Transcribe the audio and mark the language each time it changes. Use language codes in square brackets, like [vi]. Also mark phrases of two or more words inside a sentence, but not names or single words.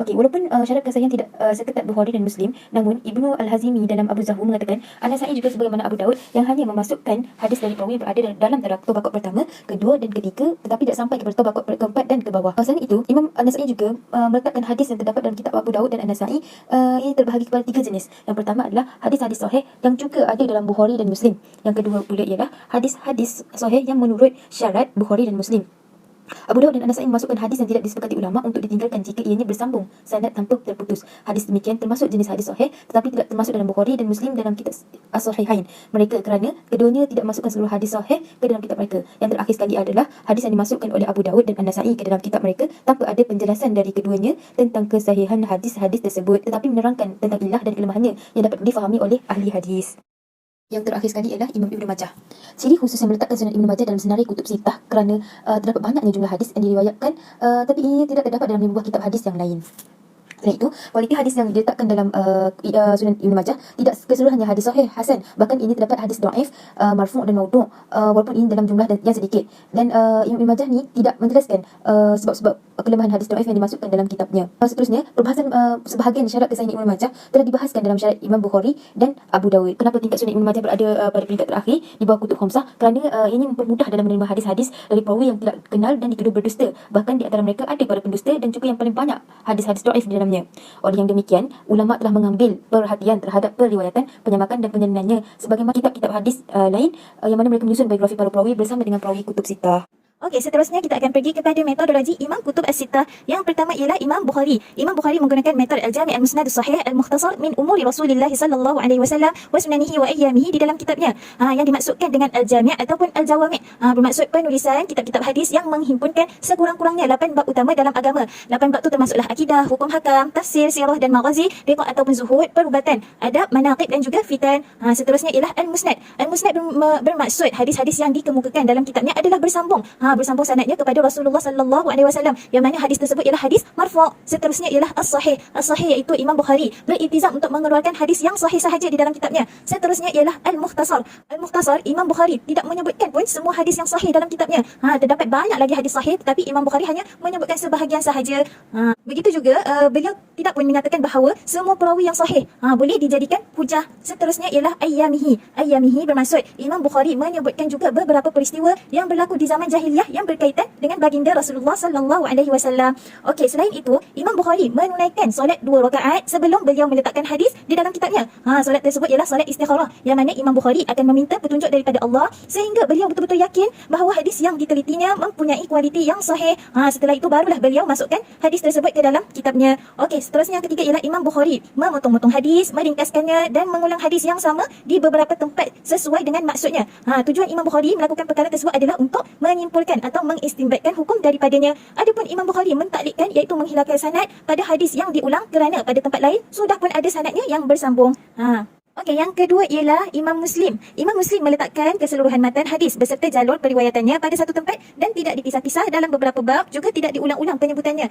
[ms] Okey, walaupun syarat kesahihan tidak seketat Bukhari dan Muslim, namun Ibnu Al-Hazimi dalam Abu Zahu mengatakan An-Nasa'i juga sebagaimana Abu Dawud yang hanya memasukkan hadis dari perawi yang berada dalam tabaqat pertama, kedua dan ketiga, tetapi tidak sampai kepada tabaqat keempat dan ke bawah. Selain itu, Imam An-Nasa'i juga meletakkan hadis yang terdapat dalam kitab Abu Dawud dan An-Nasa'i ini terbahagi kepada 3 jenis. Yang pertama adalah hadis-hadis sahih yang juga ada dalam Bukhari dan Muslim. Yang kedua pula ialah hadis-hadis sahih yang menurut syarat Bukhari dan Muslim. Abu Daud dan An-Nasa'i memasukkan hadis yang tidak disepakati ulama untuk ditinggalkan jika ianya bersambung sanad tanpa terputus. Hadis demikian termasuk jenis hadis sahih tetapi tidak termasuk dalam Bukhari dan Muslim dalam kitab As-Sahihain mereka kerana keduanya tidak masukkan seluruh hadis sahih ke dalam kitab mereka. Yang terakhir sekali adalah hadis yang dimasukkan oleh Abu Daud dan An-Nasa'i ke dalam kitab mereka tanpa ada penjelasan dari keduanya tentang kesahihan hadis-hadis tersebut tetapi menerangkan tentang ilah dan kelemahannya yang dapat difahami oleh ahli hadis. Yang terakhir sekali ialah Imam Ibn Majah. Ciri khusus yang meletakkan Sunan Ibn Majah dalam senarai [ar] كتب ستة [ms] kerana terdapat banyaknya jumlah hadis yang diriwayatkan tapi ini tidak terdapat dalam 5 buah kitab hadis yang lain. Selain itu, kualiti hadis yang diletakkan dalam Sunan Ibn Majah tidak keseluruhannya hadis sahih, hasan. Bahkan ini terdapat hadis dhaif, marfu' dan maudhu' walaupun ini dalam jumlah yang sedikit. Dan Imam Ibn Majah ni tidak menjelaskan sebab-sebab kelemahan hadis dhaif yang dimasukkan dalam kitabnya. Seterusnya, perbahasan sebahagian syarat kesahihan Ibn Majah telah dibahaskan dalam syarat Imam Bukhari dan Abu Dawud. Kenapa tingkat Sunan Ibn Majah berada pada peringkat terakhir di bawah [ar] كتب خمسة? [ms] Kerana ini mempermudah dalam menerima hadis-hadis dari perawi yang tidak kenal dan dituduh berdusta. Bahkan di antara mereka ada para pendusta dan juga yang paling banyak hadis-hadis dhaif di dalamnya. Oleh yang demikian, ulama telah mengambil perhatian terhadap periwayatan, penyamakan dan penyalinannya sebagaimana kitab-kitab hadis lain yang mana mereka menyusun biografi para perawi bersama dengan perawi [ar] كتب ستة. [ms] Okey, seterusnya kita akan pergi kepada metodologi Imam [ar] كتب الستة. [ms] Yang pertama ialah Imam Bukhari. Imam Bukhari menggunakan metode [ar] الجامع المسند الصحيح المختصر من أمور رسول الله صلى الله عليه وسلم وسننه وأيامه [ms] di dalam kitabnya. Yang dimaksudkan dengan Al-Jami' ataupun Al-Jawami' bermaksud penulisan kitab-kitab hadis yang menghimpunkan sekurang-kurangnya 8 bab utama dalam agama. 8 bab tu termasuklah akidah, hukum hakam, tafsir, sirah dan maghazi, riqaq ataupun zuhud, perubatan, adab, manaqib dan juga fitan. Seterusnya ialah Al-Musnad. Al-Musnad bermaksud hadis-hadis yang dikemukakan dalam kitabnya adalah bersambung. Bersambung sanadnya kepada Rasulullah [ar] صلى الله عليه وسلم [ms] yang mana hadis tersebut ialah hadis marfu'. Seterusnya ialah as-sahih. As-sahih iaitu Imam Bukhari beriltizam untuk mengeluarkan hadis yang sahih sahaja di dalam kitabnya. Seterusnya ialah al-mukhtasar. Al-mukhtasar Imam Bukhari tidak menyebutkan pun semua hadis yang sahih dalam kitabnya. Terdapat banyak lagi hadis sahih tetapi Imam Bukhari hanya menyebutkan sebahagian sahaja. Begitu juga beliau tidak pun menyatakan bahawa semua perawi yang sahih boleh dijadikan hujah. Seterusnya ialah ayyamihi. Ayyamihi bermaksud Imam Bukhari menyebutkan juga beberapa peristiwa yang berlaku di zaman jahiliyah yang berkaitan dengan baginda Rasulullah [ar] صلى الله عليه وسلم. [ms] Okey, selain itu Imam Bukhari menunaikan solat 2 rakaat sebelum beliau meletakkan hadis di dalam kitabnya. Solat tersebut ialah solat istikharah yang mana Imam Bukhari akan meminta petunjuk daripada Allah sehingga beliau betul-betul yakin bahawa hadis yang ditelitinya mempunyai kualiti yang sahih. Setelah itu barulah beliau masukkan hadis tersebut ke dalam kitabnya. Okey, seterusnya yang ketiga ialah Imam Bukhari memotong-motong hadis, meringkaskannya dan mengulang hadis yang sama di beberapa tempat sesuai dengan maksudnya. Tujuan Imam Bukhari melakukan perkara tersebut adalah untuk menyimpulkan atau mengistinbatkan hukum daripadanya. Adapun Imam Bukhari mentaklikkan iaitu menghilangkan sanad pada hadis yang diulang kerana pada tempat lain sudah pun ada sanadnya yang bersambung. Okey, yang kedua ialah Imam Muslim. Imam Muslim meletakkan keseluruhan matan hadis beserta jalur periwayatannya pada satu tempat dan tidak dipisah-pisah dalam beberapa bab, juga tidak diulang-ulang penyebutannya.